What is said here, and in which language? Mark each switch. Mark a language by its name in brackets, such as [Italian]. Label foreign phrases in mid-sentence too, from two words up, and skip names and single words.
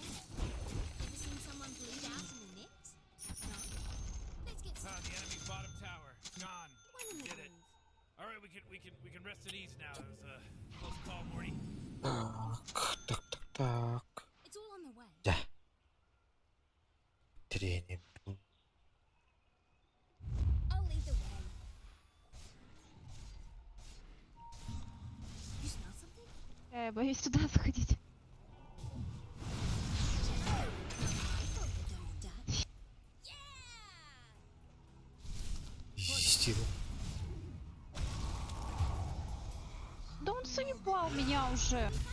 [English] Ever seen someone bleed out in the net? No? Let's get some. The enemy's bottom tower. It's gone. One in the Did it. groove. All right, we can rest at ease now. It was a close call, Morty. [Russian] Так. [English] It's all on the way. [Russian] Да. Тренинг. [English] I'll lead the way. You smell something? [Russian] Я боюсь туда заходить. Стил. Да он заебал меня уже.